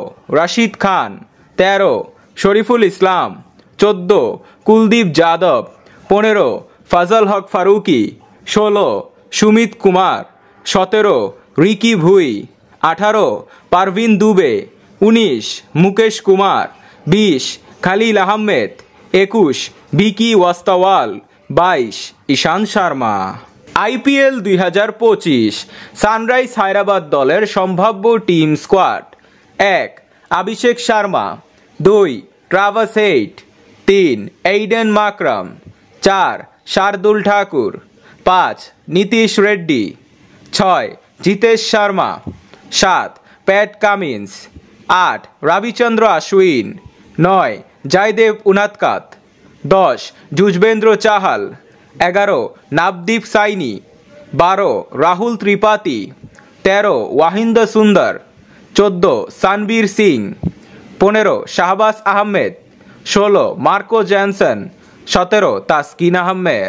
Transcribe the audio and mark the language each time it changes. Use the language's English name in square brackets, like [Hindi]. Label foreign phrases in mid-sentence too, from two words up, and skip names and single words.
[Bangla] রশিদ খান, 13 শরীফুল ইসলাম, 14 কুলদীপ যাদব, 15 ফজল হক ফারুকি, 16 সুমিত কুমার, 17 রিকি ভুই, 18 পারভিন দুবে, 19 মুকেশ কুমার, 20 খালিল আহমেদ, 21 ভিকি ওয়াস্তাওয়াল, 22 ঈশান শর্মা। আইপিএল 2025 সানরাইজ হায়দ্রাবাদ দলের সম্ভাব্য টিম স্কোয়াড: 1 অভিষেক শর্মা, 2 ট্রাভাস হেড, 3 এইডেন মাকরাম, 4 शार्दुल ठाकुर, 5 नीतीश रेड्डी, 6 जितेश शर्मा, 7 पैट कामिंस, 8 रविचंद्र अश्विन, 9 जयदेव उनादकट, 10 युजवेंद्र चाहल, 11 नवदीप साइनी, 12 राहुल त्रिपाठी, 13 वाहिंद सुंदर, 14 सनबीर सिंह, 15 शाहबाज अहमेद, 16 मार्को जैनसन, 17 तास्किन अहमेद।